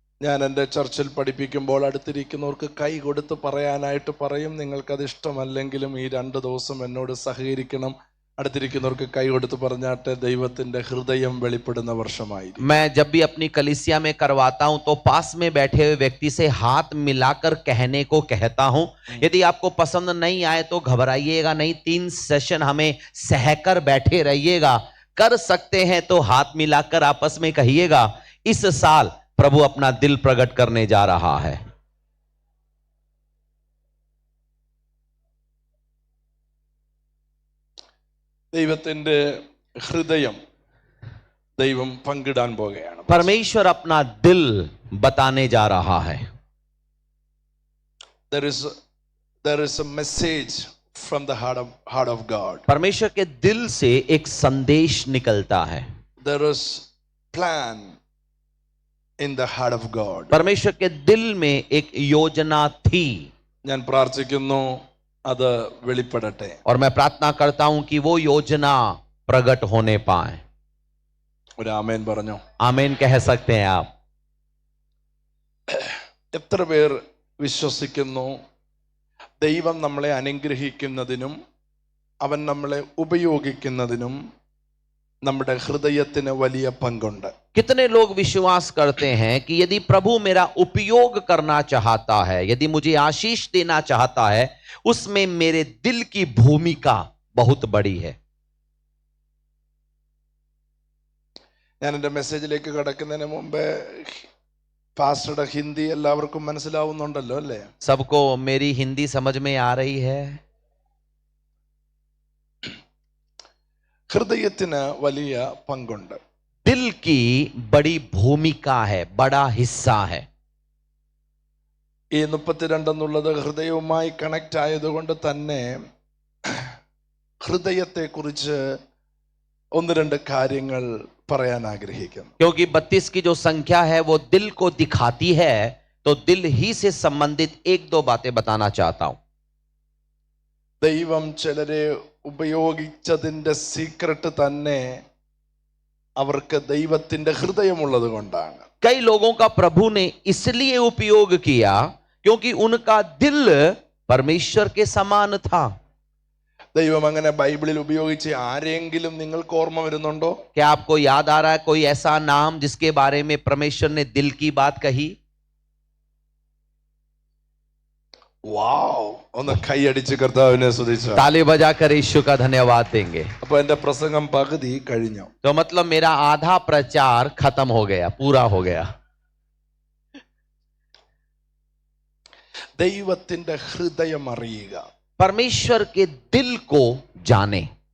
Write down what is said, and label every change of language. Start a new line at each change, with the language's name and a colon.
Malayalam: ഞാൻ എൻ്റെ ചർച്ചിൽ പഠിപ്പിക്കുമ്പോൾ അടുത്തിരിക്കുന്നവർക്ക് കൈ കൊടുത്ത് പറയാനായിട്ട് പറയും. നിങ്ങൾക്കത് ഇഷ്ടമല്ലെങ്കിലും ഈ 2 ദിവസം എന്നോട് സഹകരിക്കണം. അടുത്തിരിക്കുന്നവർക്ക് കൈ കൊടുത്ത് പറഞ്ഞാട്ടെ, ദൈവത്തിന്റെ ഹൃദയം വെളിപ്പെടുന്ന വർഷമായിരിക്കും.
Hindi: मैं जब भी अपनी कलीसिया में करवाता हूं तो पास में बैठे हुए व्यक्ति से हाथ मिलाकर कहने को कहता हूं. यदि आपको पसंद नहीं आए तो घबराइएगा नहीं, 3 सेशन हमें सहकर बैठे रहिएगा. कर सकते हैं तो हाथ मिलाकर आपस में कहिएगा, इस साल प्रभु अपना दिल प्रकट करने जा रहा है.
Malayalam: ദൈവത്തിന്റെ ഹൃദയം ദൈവം പങ്കിടാൻ പോകുകയാണ്.
Hindi: परमेश्वर अपना दिल बताने जा रहा है.
English: There is a message from the heart of God.
Hindi: परमेश्वर के दिल से एक संदेश निकलता है.
English: There is plan in the heart of God.
Hindi: परमेश्वर के दिल में एक योजना थी.
Malayalam: ഞാൻ പ്രാർത്ഥിക്കുന്നു അത് വെളിപ്പെടട്ടെ.
Hindi: और मैं प्रार्थना करता हूं कि वो योजना प्रकट होने पाए.
Malayalam: ഒരു ആമേൻ പറഞ്ഞോ.
Hindi: आमीन कह सकते हैं आप.
Malayalam: എത്ര പേർ വിശ്വസിക്കുന്നു ദൈവം നമ്മളെ അനുഗ്രഹിക്കുന്നതിനും അവൻ നമ്മളെ ഉപയോഗിക്കുന്നതിനും നമ്മുടെ ഹൃദയത്തിന് വലിയ പങ്കുണ്ട്?
Hindi: कितने लोग विश्वास करते हैं कि यदि प्रभु मेरा उपयोग करना चाहता है, यदि मुझे आशीष देना चाहता है, उसमें मेरे दिल की भूमिका बहुत बड़ी है.
Malayalam: ഞാൻ എൻ്റെ മെസ്സേജിലേക്ക് കടക്കുന്നതിന് മുമ്പ് പാസ്റ്ററുടെ ഹിന്ദി എല്ലാവർക്കും മനസ്സിലാവുന്നുണ്ടല്ലോ അല്ലേ?
Hindi: सबको मेरी हिंदी समझ में आ रही है.
Malayalam: ഹൃദയത്തിന് വലിയ പങ്കുണ്ട്.
Hindi: दिल की बड़ी भूमिका है, बड़ा हिस्सा है.
Malayalam: ഈ 32 എന്നുള്ളത് ഹൃദയവുമായി കണക്ട് ആയതുകൊണ്ട് തന്നെ ഹൃദയത്തെക്കുറിച്ച് 1-2 കാര്യങ്ങൾ പറയാൻ ആഗ്രഹിക്കുന്നു.
Hindi: क्योंकि 32 की जो संख्या है वो दिल को दिखाती है, तो दिल ही से संबंधित 1-2 बातें बताना चाहता हूं.
Malayalam: ദൈവം ചിലരെ ഉപയോഗിച്ചതിന്റെ സീക്രട്ട് തന്നെ അവർക്ക് ദൈവത്തിന്റെ ഹൃദയമുള്ളത് കൊണ്ടാണ്.
Hindi: कई लोगों का प्रभु ने इसलिए उपयोग किया क्योंकि उनका दिल परमेश्वर के समान था.
Malayalam: ദൈവം അങ്ങനെ ബൈബിളിൽ ഉപയോഗിച്ച് ആരെങ്കിലും നിങ്ങൾക്ക് ഓർമ്മ വരുന്നുണ്ടോ?
Hindi: क्या आपको याद आ रहा है कोई ऐसा नाम जिसके बारे में परमेश्वर ने दिल की बात कही?
Malayalam: വാവ്, ഒന്ന് കൈയടിച്ച് കർത്താവിനെ സ്തുതിച്ചു.
Hindi: ताली बजाकर यीशु का धन्यवाद देंगे.
Malayalam: അപ്പൊ എന്റെ പ്രസംഗം പകുതി കഴിഞ്ഞു.
Hindi: तो मतलब मेरा आधा प्रचार खत्म हो गया, पूरा हो गया.
Malayalam: ദൈവത്തിന്റെ ഹൃദയം അറിയുക.
Hindi: परमेश्वर के दिल को जाने.